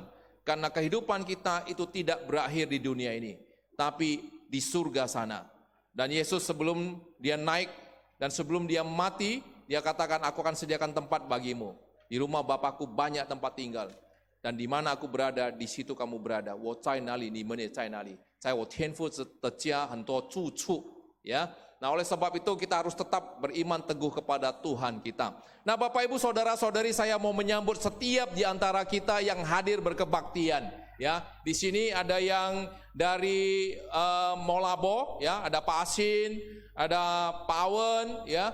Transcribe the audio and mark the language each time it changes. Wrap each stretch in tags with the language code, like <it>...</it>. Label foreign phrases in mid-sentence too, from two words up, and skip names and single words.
<id>Karena kehidupan kita itu tidak berakhir di dunia ini, tapi di surga sana. Dan Yesus sebelum dia naik dan sebelum dia mati, dia katakan, aku akan sediakan tempat bagimu. Di rumah Bapakku banyak tempat tinggal. Dan di mana aku berada, di situ kamu berada.</id> <zh>我在哪里，你们也在哪里。在我天父的家很多住处，ya.</zh> <id>Nah, oleh sebab itu kita harus tetap beriman teguh kepada Tuhan kita. Nah, Bapak Ibu Saudara-saudari, saya mau menyambut setiap di antara kita yang hadir berkebaktian. Ya, di sini ada yang dari Molabo, ya, ada Pak Asin, ada Pak Awen, ya.</id>